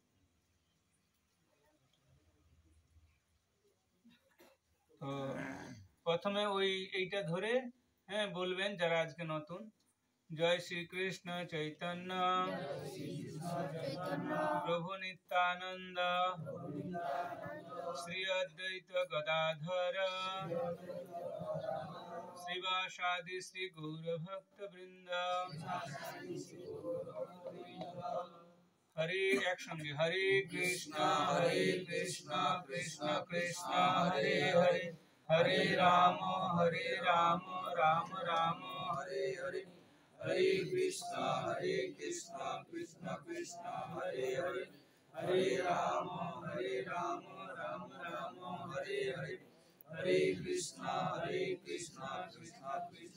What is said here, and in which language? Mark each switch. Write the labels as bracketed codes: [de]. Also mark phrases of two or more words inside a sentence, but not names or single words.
[bn] তো প্রথমে ওই এইটা ধরে বলবেন যারা আজকে নতুন, জয় শ্রীকৃষ্ণ চৈতন্য প্রভু নিত্যানন্দ শ্রী অদ্বৈত গদাধর শ্রীবাসাদি শ্রী গৌর ভক্ত বৃন্দ। [sa] হরে, একসঙ্গে, হরে কৃষ্ণ কৃষ্ণ কৃষ্ণ হরে হরে, হরে রাম রাম রাম হরে হরে, হরে কৃষ্ণ কৃষ্ণ কৃষ্ণ হরে হরে, হরে রাম রাম রাম হরে হরে, হরে কৃষ্ণ কৃষ্ণ কৃষ্ণ